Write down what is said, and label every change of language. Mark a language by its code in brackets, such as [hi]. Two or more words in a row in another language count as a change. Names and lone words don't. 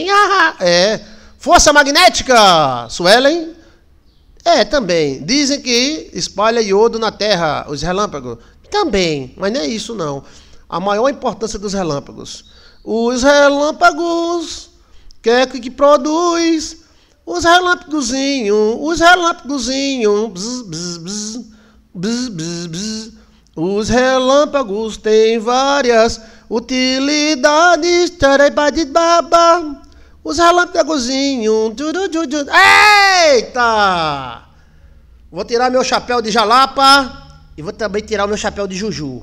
[pt] Força magnética, Suelen? Também. Dizem que espalha iodo na Terra, os relâmpagos. Também, mas não é isso não. A maior importância dos relâmpagos. Os relâmpagos, que produz? Os relâmpagozinhos, bzz, bzz, bzz, bzz, bzz, bzz. Os relâmpagos têm várias utilidades. Os relâmpagozinhos. Eita! Vou tirar meu chapéu de jalapa e vou também tirar o meu chapéu de juju.